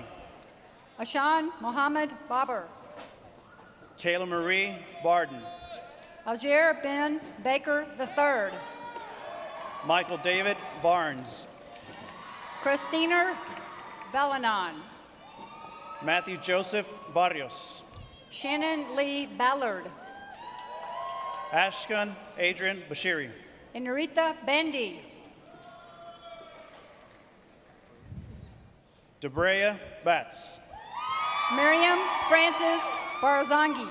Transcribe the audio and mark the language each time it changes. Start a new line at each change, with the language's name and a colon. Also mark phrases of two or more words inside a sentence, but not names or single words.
English: Ashan Mohammed Babar. Kayla Marie Barden. Alger Ben Baker III. Michael David Barnes. Christina Balanon. Matthew Joseph Barrios. Shannon Lee Ballard. Ashkan Adrian Bashiri. Inarita Bandy. Debrea Batts. Miriam Frances Barzangi.